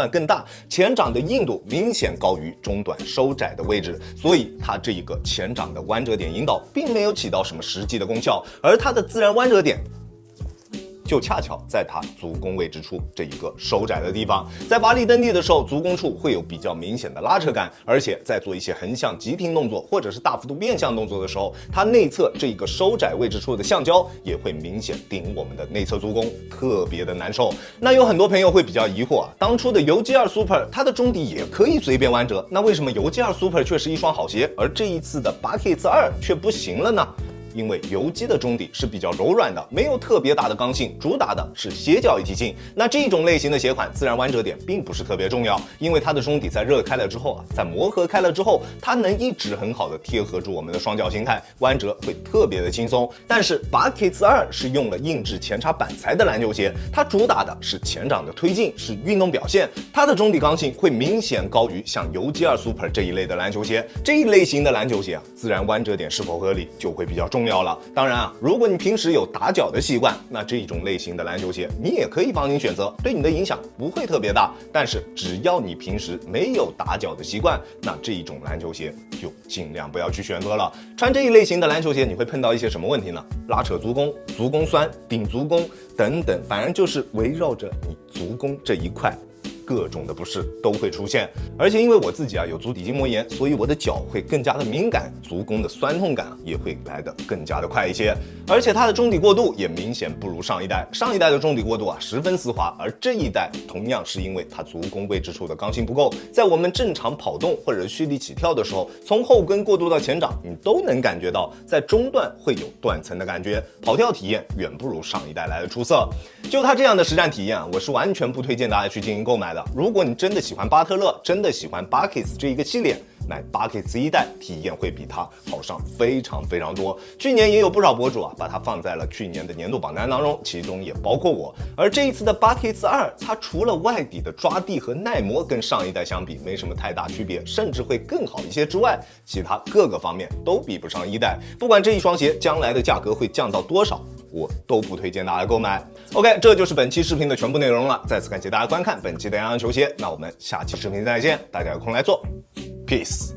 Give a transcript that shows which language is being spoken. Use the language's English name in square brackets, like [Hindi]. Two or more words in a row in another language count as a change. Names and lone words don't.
[Chinese] 段更大，前掌的硬度明顯高於中段收窄的位置，所以它這一個前掌的彎折點引導並沒有起到什麼實際的功效，而它的自然彎折點就恰巧在它足弓位置處這一個收窄的地方，在發力蹬地的時候，足弓處會有比較明顯的拉扯感，而且在做一些橫向急停動作或者是大幅度變向動作的時候，它內側這一個收窄位置處的橡膠也會明顯頂我們的內側足弓，特別的難受。那有很多朋友會比較疑惑當初的游 G2 Super 它的中底也可以隨便彎折，那為什麼游G2 Super 卻是一雙好鞋，而這一次的 8K X2卻不行了呢？因為游擊的中底是比較柔軟的，沒有特別大的剛性，主打的是鞋腳一體性。那這種類型的鞋款自然彎折點並不是特別重要，因為它的中底在熱開了之後在磨合開了之後，它能一直很好的貼合住我們的雙腳形態，彎折會特別的輕鬆。但是 8K X2是用了硬質前叉板材的籃球鞋，它主打的是前掌的推進，是運動表現，它的中底剛性會明顯高於像游 G2 Super 這一類的籃球鞋。這一類型的籃球鞋自然彎折點是否合理就會比較重要了。當然如果你平時有打腳的習慣，那這種類型的籃球鞋你也可以放心選擇，對你的影響不會特別大。但是只要你平時沒有打腳的習慣，那這一種籃球鞋就盡量不要去選擇了。穿這一類型的籃球鞋，你會碰到一些什麼問題呢？拉扯足弓、足弓酸、頂足弓等等，反正就是圍繞着你足弓這一塊各種的不適都會出現。而且因為我自己有足底筋膜炎，所以我的腳會更加的敏感，足弓的酸痛感也會來得更加的快一些。而且它的中底過渡也明顯不如上一代，上一代的中底过渡十分絲滑，而這一代同樣是因為它足弓位置處的剛性不夠，在我們正常跑動或者蓄力起跳的時候，從後跟過渡到前掌，你都能感覺到在中段會有斷層的感覺，跑跳體驗遠不如上一代來的出色。就它这樣的實戰體驗我是完全不推薦大家去進行購買的。如果你真的喜歡巴特勒，真的喜歡 Buckets 這一個系列，買 Buckets 1 代體驗會比它好上非常非常多。去年也有不少博主把它放在了去年的年度榜单當中，其中也包括我。而這一次的 Buckets 2，它除了外底的抓地和耐磨跟上一代相比沒什麼太大區別，甚至會更好一些之外，其他各個方面都比不上一代。不管這一雙鞋將來的價格會降到多少，我都不推薦大家購買。OK， 這就是本期視頻的全部內容了。再次感謝大家觀看本期的洋洋球鞋，那我們下期視頻再見，大家有空來做。Peace。